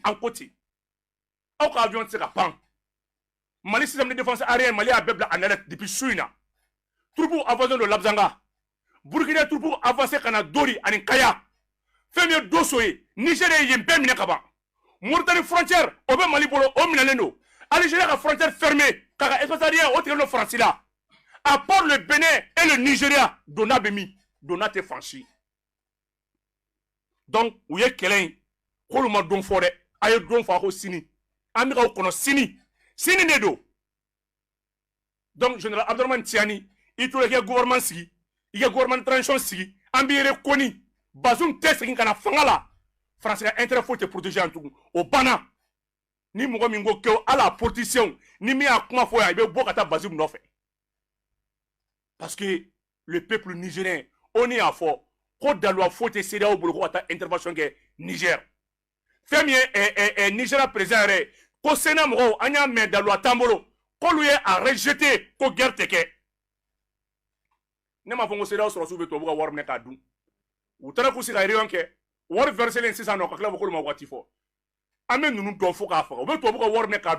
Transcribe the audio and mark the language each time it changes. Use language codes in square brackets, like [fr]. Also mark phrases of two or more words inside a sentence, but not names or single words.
[bm] an ko ten aw ka avion tɛ se ka pan Mali [fr] système de défense aérienne [bm] Mali y'a bɛɛ bila [fr] en alerte depuis [bm] su in na [fr] troupe avancé [bm] don Labzanga Burkina [fr] troupe avancé [bm] ka na Dori ani Kaya fɛn min ye Dosso ye Niger ye yen bɛɛ minɛ ka ban Mauritanie frontière o bɛ Mali bolo o minɛlen don Algérie ka [fr] frontière fermée [bm] k'a ka [fr] espace aérien [bm] o tigɛlen don Faransi la [fr] à part le Bénin et le Nigeria [bm] donna bɛ min donna tɛ franchi donc u ye kɛlɛ in k'olu ma don fɔ dɛ a ye don fɔ a ko sini an bɛ k'aw kɔnɔ sini de don donc général Abdourahmane Tiani i tora i ka gouvernement sigi i ka [fr] gouvernement de transition [bm] sigi an b'i reconni Bazoum tɛ segin ka na fanga la Faransi ka intérêt foyi tɛ protéger yan tugun o banna ni mɔgɔ min ko kɛ ala politicien ni min y'a kuma fɔ yan i bɛ bɔ ka taa Bazoum nɔfɛ [fr] parce que le peuple nigérien [bm] on y'a fɔ ko daluwa foyi tɛ CEDEAO bolo ko ka taa intervention kɛ Niger fɛn min ye Nigeria président yɛrɛ ko Sénat mɔgɔw an y'a mɛn daluwa t'an bolo k'olu ye a rejeté ko guerre tɛ kɛ ne m'a fɔ ko CEDEAO sɔrɔsiw bɛ tubabu ka wari minɛ k'a dun u taara k'u sigi ka réunion kɛ wari verselen sisan nɔ ka tila k'olu ma waati fɔ an bɛ ninnu dɔn fo k'a faga u bɛ tubabu ka wari minɛ k'a